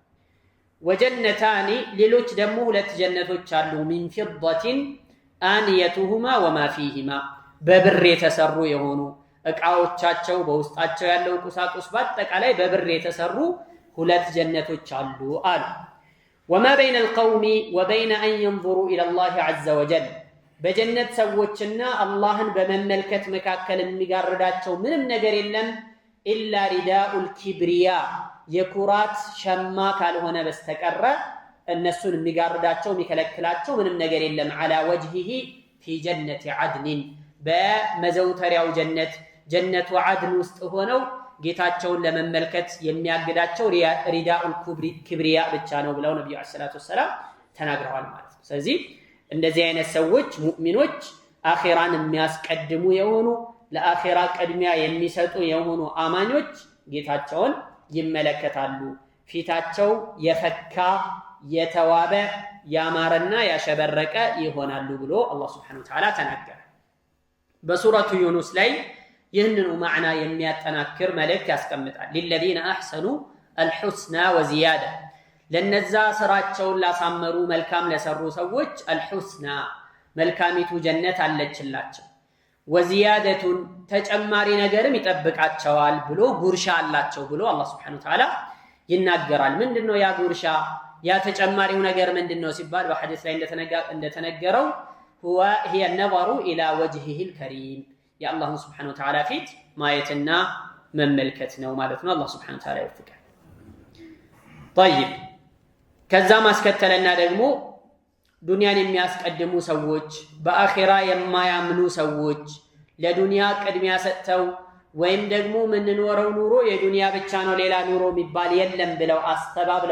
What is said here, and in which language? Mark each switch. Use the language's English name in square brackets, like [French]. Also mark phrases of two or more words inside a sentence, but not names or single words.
[Amharic] ወጀነታኒ ሌሎች ደግሞ ሁለት ጀነቶች አሉ። [Arabic] من فضة آنيتهما وما فيهما [Amharic] በብር የተሰሩ የሆኑ እቃዎቻቸው በውስጣቸው ያለው ቁሳቁስ በአጠቃላይ በብር የተሰሩ ሁለት ጀነቶች አሉ አሉ። [Arabic] وما بين القوم وبين أن ينظروا إلى الله عز وجل [Amharic] በጀነት ሰዎችና አላህን በመመልከት መካከል የሚጋርዳቸው ምንም ነገር የለም። [Arabic] إلا رداء الكبرياء [Amharic] የኩራት ሸማ ካልሆነ በስተቀር እነሱን የሚጋርዳቸው የሚከለክላቸው ምንም ነገር የለም። [Arabic] على وجهه في جنة عدن [Amharic] በመዘውተሪያው ጀነቱ አድን ውስጥ ሆነው ጌታቸውን ለመመልከት የሚያግዳቸው [Arabic] رداء الكبرياء [Amharic] ብቻ ነው ብለው ነብዩ [Arabic] عليه الصلاة والسلام [Amharic] ተናግረዋል ማለት ነው። ስለዚህ እንደዚህ አይነት ሰዎች ሙእሚኖች አኺራን የሚያስቀድሙ የሆኑ ለአኺራ ቅድሚያ የሚሰጡ የሆኑ አማኞች ጌታቸውን ይመለከታሉ። ፊታቸው የፈካ የተዋበ ያማረና ያሸበረቀ ይሆናሉ ብሎ አላህ [Arabic] سبحانه وتعالى [Amharic] ተናገረ። በሱረቱ ዩኑስ ላይ ይህንኑ ማዕና የሚያጠናክር መልእክት ያስቀምጣል። [Arabic] للذين احسنوا الحسنى وزياده [Amharic] ለነዛ ስራቸውን ላሳመሩ መልካም ለሰሩ ሰዎች አልሁስና መልካሚቱ ጀነት አለችላቸው። ወዚያደቱን ተጨማሪ ነገርም ይጠብቃቸዋል ብሎ ጉርሻ አላቸው ብሎ አላህ [Arabic] سبحانه وتعالى [Amharic] ይናገራል። ምንድነው ያ ጉርሻ? ያ ተጨማሪው ነገር ምንድነው ሲባል በሐዲስ ላይ እንደተነገረው [Arabic] هي النظر الى وجهه الكريم يا الله سبحانه وتعالى فيت [Amharic] ማየትና መመልከት ነው ማለት ነው። አላህ [Arabic] سبحانه وتعالى [Amharic] ይወፍቃል። طيب ከዛ ማስከተለና ደግሞ ዱንያን የሚያስቀድሙ ሰዎች በአኺራ የማያምኑ ሰዎች ለዱንያ ቅድሚያ ሰጥተው ወይም ደግሞ ምንኖረው ኑሮ የዱንያ ብቻ ነው ሌላ ኑሮ የሚባል የለም ብለው አስተባብለው